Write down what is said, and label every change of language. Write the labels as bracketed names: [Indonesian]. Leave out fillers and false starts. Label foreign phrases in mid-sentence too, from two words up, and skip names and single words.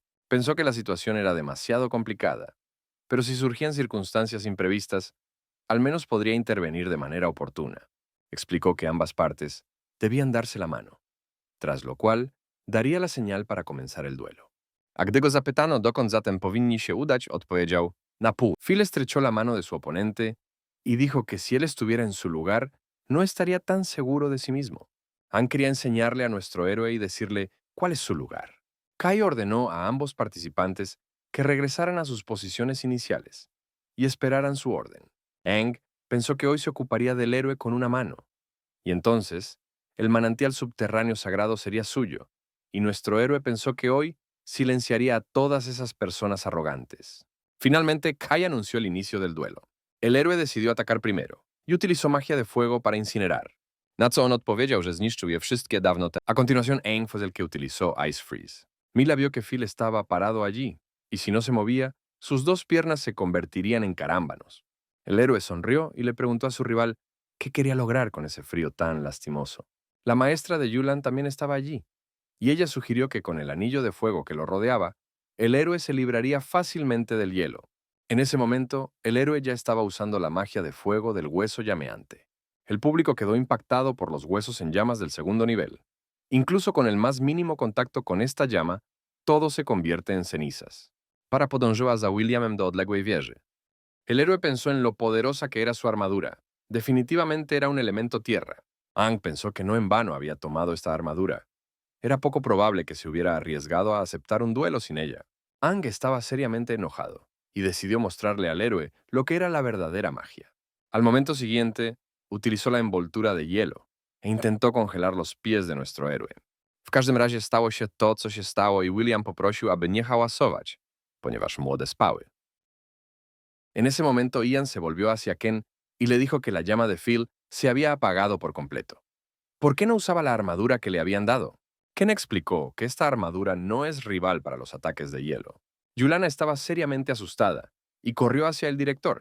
[Spanish] Pensó que la situación era demasiado complicada, pero si surgían circunstancias imprevistas, al menos podría intervenir de manera oportuna. Explicó que ambas partes debían darse la mano, tras lo cual daría la señal para comenzar el duelo. [Polish] A gdy go zapytano, dokąd zatem powinni się udać, odpowiedział, na pół. [Spanish] Phil estrechó la mano de su oponente y dijo que si él estuviera en su lugar, no estaría tan seguro de sí mismo. Aang quería enseñarle a nuestro héroe y decirle cuál es su lugar. Kai ordenó a ambos participantes que regresaran a sus posiciones iniciales y esperaran su orden. Aang pensó que hoy se ocuparía del héroe con una mano, y entonces el manantial subterráneo sagrado sería suyo, y nuestro héroe pensó que hoy silenciaría a todas esas personas arrogantes. Finalmente, Kai anunció el inicio del duelo. El héroe decidió atacar primero y utilizó magia de fuego para incinerar. [Polish] Na co on odpowiedział, że zniszczył je wszystkie dawno temu. [Spanish] A continuación, Aang fue el que utilizó [English] Ice Freeze. [Spanish] Mila vio que Phil estaba parado allí, y si no se movía, sus dos piernas se convertirían en carámbanos. El héroe sonrió y le preguntó a su rival qué quería lograr con ese frío tan lastimoso. La maestra de Yulan también estaba allí, y ella sugirió que con el anillo de fuego que lo rodeaba, el héroe se libraría fácilmente del hielo. En ese momento, el héroe ya estaba usando la magia de fuego del hueso llameante. El público quedó impactado por los huesos en llamas del segundo nivel. Incluso con el más mínimo contacto con esta llama, todo se convierte en cenizas. [Polish] Para podążyła za Williamem do odległej wieży. [Spanish] El héroe pensó en lo poderosa que era su armadura. Definitivamente era un elemento tierra. Aang pensó que no en vano había tomado esta armadura. Era poco probable que se hubiera arriesgado a aceptar un duelo sin ella. Aang estaba seriamente enojado y decidió mostrarle al héroe lo que era la verdadera magia. Al momento siguiente, utilizó la envoltura de hielo e intentó congelar los pies de nuestro héroe. [Polish] W każdym razie stało się to, co się stało i William poprosił, aby nie hałasować, ponieważ młode spały. [Spanish] En ese momento Ian se volvió hacia Ken y le dijo que la llama de Phil se había apagado por completo. ¿Por qué no usaba la armadura que le habían dado? Ken explicó que esta armadura no es rival para los ataques de hielo. Yulana estaba seriamente asustada y corrió hacia el director.